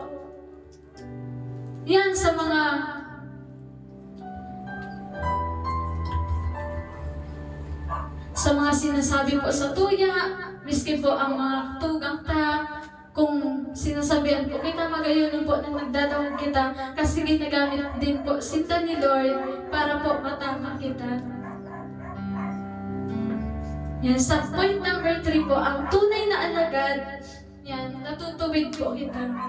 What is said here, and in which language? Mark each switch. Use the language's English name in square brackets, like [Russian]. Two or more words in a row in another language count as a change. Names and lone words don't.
[Bikol] yan sa mga sinasabi po sa tuya, miski po ang mga tugang ta, kung sinasabihan po kita, magayon po na nagdadawag kita, kasi ginagamit din po sinta ni Lord para po matama kita. Yan, sa point number 3 po, ang tunay na alagad, yan, natutuwid po kita.